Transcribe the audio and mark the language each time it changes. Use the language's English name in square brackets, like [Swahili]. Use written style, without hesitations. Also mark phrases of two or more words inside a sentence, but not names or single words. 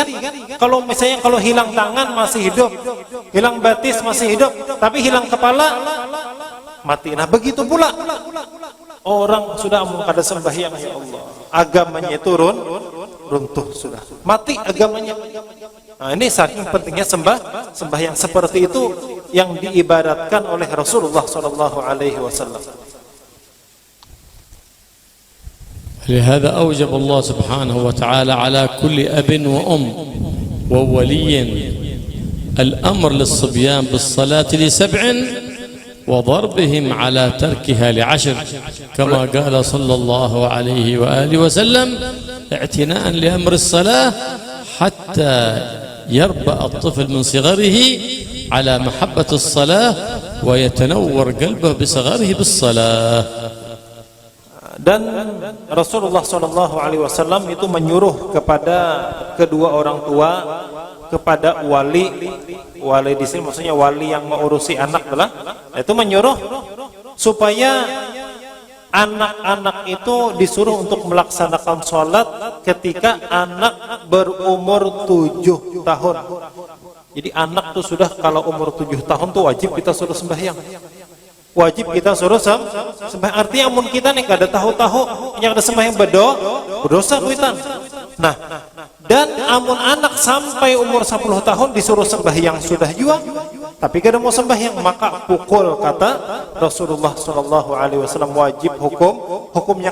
[Banjar] Kalau misalnya kalau hilang tangan masih hidup, hilang batis masih hidup, tapi hilang kepala mati. Nah begitu pula orang sudah amun kada sembahyang, [Arabic] يا الله, [Banjar] agamanya itu runtuh sudah, mati agamanya. Nah ini saking pentingnya sembahyang seperti itu yang diibaratkan oleh Rasulullah [Arabic] صلى الله عليه وسلم. لهذا أوجب الله سبحانه وتعالى على كل أب وأم وولي الأمر للصبيان بالصلاة ل7 وضربهم على تركها ل10 كما قال صلى الله عليه وآله وسلم اعتناء لأمر الصلاة حتى يربأ الطفل من صغره على محبة الصلاة ويتنور قلبه بصغره بالصلاة. [Indonesian] Dan Rasulullah [Arabic] صلى الله عليه وسلم [Indonesian] itu menyuruh kepada kedua orang tua, kepada wali di sini maksudnya wali yang mengurusi anak lah, itu menyuruh supaya anak-anak itu disuruh untuk melaksanakan sholat ketika anak berumur 7 tahun. [Banjar] Jadi anak tuh sudah kalau umur 7 tahun tuh wajib kita suruh sembahyang. Wajib kita suruh sembahyang. Artinya amun kita nih kada tahu-tahu yang ada sembahyang berdosa kuitan. Nah, dan amun anak sampai umur 10 tahun disuruh sembahyang sudah juga, tapi kada mau sembahyang, maka pukul, kata Rasulullah [Arabic] صلى الله عليه وسلم, [Banjar] wajib hukumnya.